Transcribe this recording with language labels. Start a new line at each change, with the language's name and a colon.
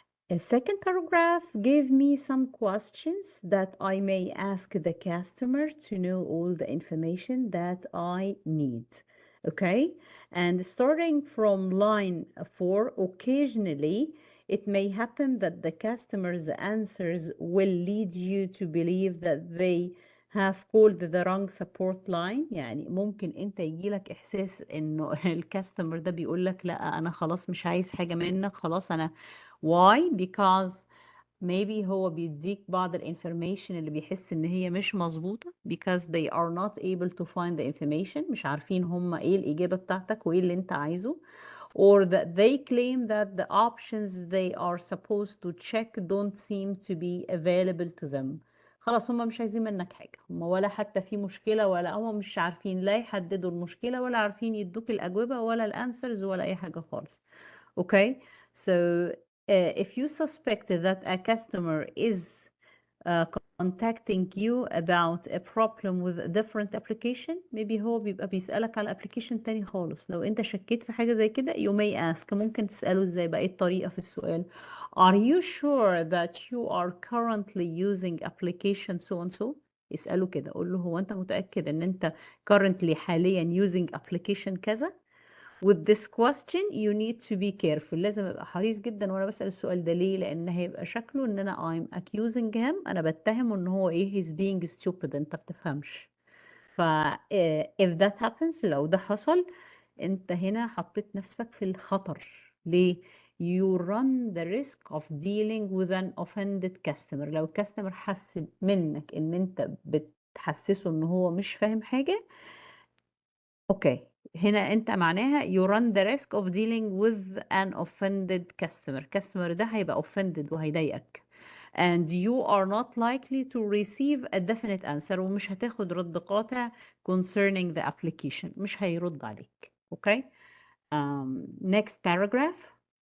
English: A second paragraph gave me some questions that I may ask the customer to know all the information that I need. Okay, and starting from line 4, occasionally it may happen that the customer's answers will lead you to believe that they have called the wrong support line.
Arabic: يعني ممكن انت يجيلك احساس انه الكاستمر ده بيقول لك لا انا خلاص مش عايز حاجة منك، خلاص انا
English: why because maybe
Arabic: هو بيديك بعض الانفورميشن اللي بيحس ان هي مش مظبوطة
English: because they are not able to find the information،
Arabic: مش عارفين هم ايه الإجابة بتاعتك وايه اللي انت عايزه،
English: or that they claim that the options they are supposed to check don't seem to be available to them.
Arabic: خلاص هم مش عايزين منك حاجة، هم ولا حتى في مشكلة ولا هم مش عارفين لا يحددوا المشكلة ولا عارفين يدوك الأجوبة ولا الأنسرز ولا أي حاجة خالص.
English: Okay, so if you suspect that a customer is contacting you about a problem with a different application, maybe
Arabic: هو بيبقى بيسألك على
English: application
Arabic: تاني خالص. لو انت شكيت في حاجة زي كده
English: you may ask،
Arabic: ممكن تسأله ازاي بقى، ايه الطريقة في السؤال؟
English: Are you sure that you are currently using application so and so؟
Arabic: اسأله كده، قول له هو انت متأكد ان انت
English: currently
Arabic: حاليا
English: using application
Arabic: كذا؟
English: With this question you need to be careful.
Arabic: لازم ابقى حريص جدا وانا بسأل السؤال ده. ليه؟ لان هيبقى شكله ان انا
English: I'm accusing him،
Arabic: انا بتهمه ان هو ايه
English: he's being stupid،
Arabic: انت بتفهمش. ف
English: if that happens،
Arabic: لو ده حصل انت هنا حطيت نفسك في الخطر. ليه؟
English: you run the risk of dealing with an offended customer.
Arabic: لو الكاستمر حس منك ان انت بتحسسه ان هو مش فاهم حاجة، اوكي، هنا انت معناها
English: you run the risk of dealing with an offended customer. customer
Arabic: ده هيبقى
English: offended
Arabic: وهيضايقك
English: and you are not likely to receive a definite answer،
Arabic: ومش هتاخد رد قاطع
English: concerning the application،
Arabic: مش هيرد عليك.
English: Okay. Next paragraph.